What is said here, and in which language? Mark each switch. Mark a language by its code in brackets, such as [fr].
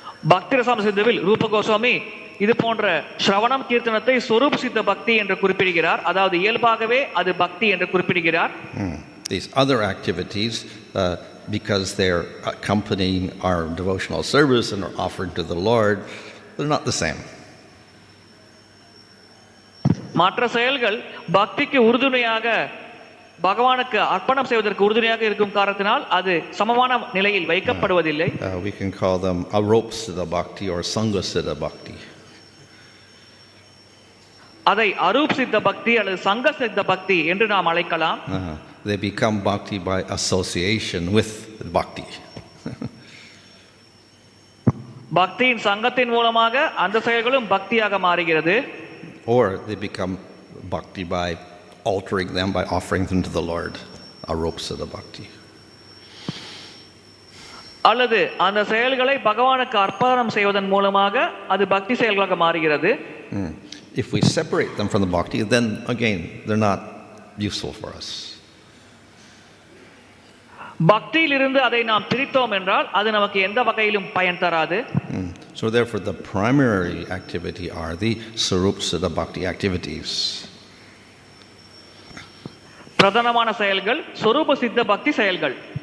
[ta] பக்தி ரசம் சித்தவில் ரூப கோஸ்வாமி இது போன்ற ஸ்ரவணம் கீர்த்தனத்தை ஸ்வரூப சித்த பக்தி என்று குறிப்பிடுகிறார். அதாவது இயல்பாகவே அது பக்தி என்று குறிப்பிடுகிறார். [en] These other activities, because they're accompanying our devotional service and are offered to the Lord, they're not the same. [ta] மற்ற செயல்கள் பக்திக்கு உறுதுணையாக பகவானுக்கு அர்ப்பணம் செய்வதற்கு உறுதுணையாக இருக்கும் காரணத்தினால் அது சமமான நிலையில் வைக்கப்படுவதில்லை. [en] We can call them Svarupa Siddha Bhakti or Sanga Siddha Bhakti. [ta] அதை அரூப் சித்த பக்தி அல்லது சங்க சித்த பக்தி என்று நாம் அழைக்கலாம். [en] They become bhakti by association with bhakti. [ta] பக்தியின் சங்கத்தின் மூலமாக அந்த செயல்களும் பக்தியாக மாறுகிறது. [en] Or they become bhakti by altering them, by offering them to the Lord. Svarupa Siddha Bhakti. [ta] அல்லது அந்த செயல்களை பகவானுக்கு அர்ப்பணம் செய்வதன் மூலமாக அது பக்தி செயல்களாக மாறுகிறது. [en] If we separate them from the bhakti, then again they're not useful for us. [ta] பக்தியிலிருந்து அதை நாம் பிரித்தோம் என்றால் அது நமக்கு எந்த வகையிலும் பயன் தராது. [en] So therefore the primary activity are the Svarupa Siddha Bhakti activities. [ta] பிரதானமான செயல்கள் ஸ்வரூப சித்த பக்தி செயல்கள்.